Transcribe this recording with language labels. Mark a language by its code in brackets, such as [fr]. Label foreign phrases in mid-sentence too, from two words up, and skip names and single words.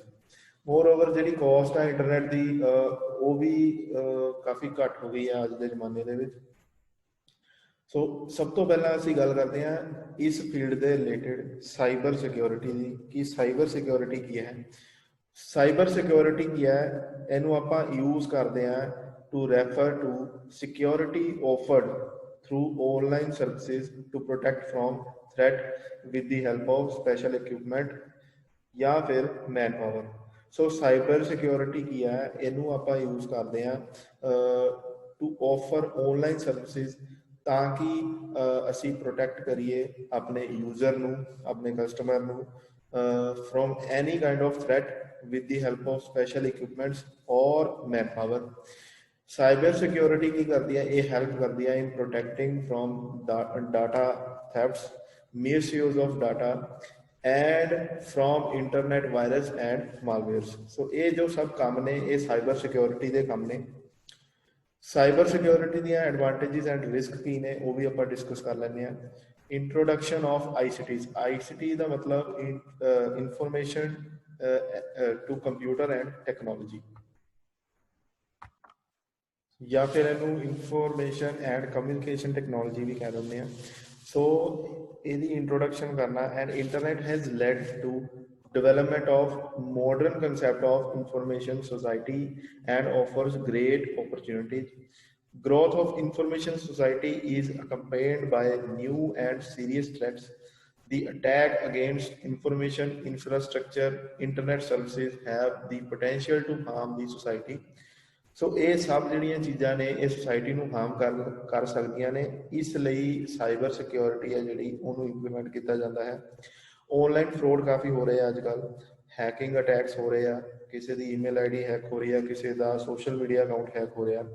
[en] more over [pa] ਜਿਹੜੀ ਕੋਸਟ ਹੈ ਇੰਟਰਨੈਟ ਦੀ ਉਹ ਵੀ ਕਾਫੀ ਘੱਟ ਹੋ ਗਈ ਹੈ ਅੱਜ ਦੇ ਜ਼ਮਾਨੇ ਦੇ ਵਿੱਚ। ਸੋ ਸਭ ਤੋਂ ਪਹਿਲਾਂ ਅਸੀਂ ਗੱਲ ਕਰਦੇ ਹਾਂ ਇਸ ਫੀਲਡ ਦੇ ਰਿਲੇਟਡ [en] cyber security [pa] ਦੀ, ਕਿ [en] cyber security [pa] ਕੀ ਹੈ। [en] cyber security [pa] ਕੀ ਹੈ, ਇਹਨੂੰ ਆਪਾਂ ਯੂਜ਼ ਕਰਦੇ ਹਾਂ [en] to refer to security offered through online services to protect from threat with the help of special equipment [hi] या फिर [en] manpower। so cyber security [pa] ਕੀ ਹੈ, ਇਹਨੂੰ ਆਪਾਂ ਯੂਜ਼ ਕਰਦੇ ਹਾਂ [en] to offer online services [pa] ਤਾਂ ਕਿ ਅਸੀਂ ਪ੍ਰੋਟੈਕਟ ਕਰੀਏ ਆਪਣੇ ਯੂਜ਼ਰ ਨੂੰ, ਆਪਣੇ ਕਸਟਮਰ ਨੂੰ [en] from any kind of threat with the help of special equipments or manpower। cyber security [pa] ਕੀ ਕਰਦੀ ਹੈ, ਇਹ ਹੈਲਪ ਕਰਦੀ ਹੈ [en] in protecting from data thefts, misuse of data and from internet virus and malwares. [pa] ਸੋ ਇਹ ਜੋ ਸਭ ਕੰਮ ਨੇ ਇਹ [en] cyber security [pa] ਦੇ ਕੰਮ ਨੇ। [en] cyber security [pa] ਦੀਆਂ [en] advantages and risk [pa] ਕੀ ਨੇ ਉਹ ਵੀ ਆਪਾਂ ਡਿਸਕਸ ਕਰ ਲੈਂਦੇ ਹਾਂ। [en] introduction of ICTs. [pa] ਆਈਸੀਟੀ ਦਾ ਮਤਲਬ [en] information to computer and technology, [pa] ਜਾਂ ਫਿਰ ਇਹਨੂੰ [en] information and communication technology [pa] ਵੀ ਕਹਿ ਦਿੰਦੇ ਆ। ਸੋ ਇਹਦੀ ਇੰਟਰੋਡਕਸ਼ਨ ਕਰਨਾ। [en] and internet has led to development of modern concept of information society and offers great opportunities। Growth of information society is accompanied by new and serious threats। The attack against information infrastructure, internet services have the potential to harm the society। [pa] ਸੋ ਇਹ ਸਭ ਜਿਹੜੀਆਂ ਚੀਜ਼ਾਂ ਨੇ ਇਹ ਸੁਸਾਇਟੀ ਨੂੰ ਹਾਰਮ ਕਰ ਸਕਦੀਆਂ ਨੇ, ਇਸ ਲਈ [en] cyber security [pa] ਹੈ ਜਿਹੜੀ ਉਹਨੂੰ ਇੰਪਲੀਮੈਂਟ ਕੀਤਾ ਜਾਂਦਾ ਹੈ। [en] online fraud [pa] ਕਾਫੀ ਹੋ ਰਹੇ ਆ ਅੱਜ ਕੱਲ੍ਹ, [en] hacking attacks [pa] ਹੋ ਰਹੇ ਆ, ਕਿਸੇ ਦੀ [en] email ID hack [pa] ਹੋ ਰਹੀ ਆ, ਕਿਸੇ ਦਾ [en] social media account hack [pa] ਹੋ ਰਿਹਾ।